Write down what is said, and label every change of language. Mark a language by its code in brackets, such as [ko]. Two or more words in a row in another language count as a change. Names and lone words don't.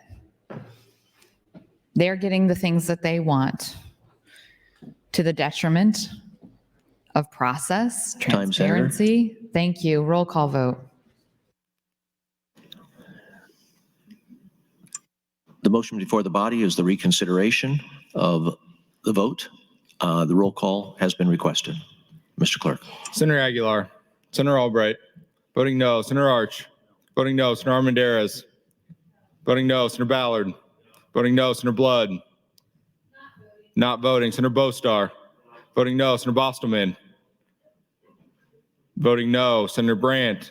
[en] They're getting the things that they want to the detriment of process, transparency. Thank you. Roll call vote. The motion before the body is the reconsideration of the vote. The roll call has been requested. Mr. Clerk. Senator Aguilar. Senator Albright. Voting no. Senator Arch. Voting no. Senator Armendariz. Voting no. Senator Ballard. Voting no. Senator Blood. Not voting. Senator Bostar. Voting no. Senator Bostelman. Voting no. Senator Brandt.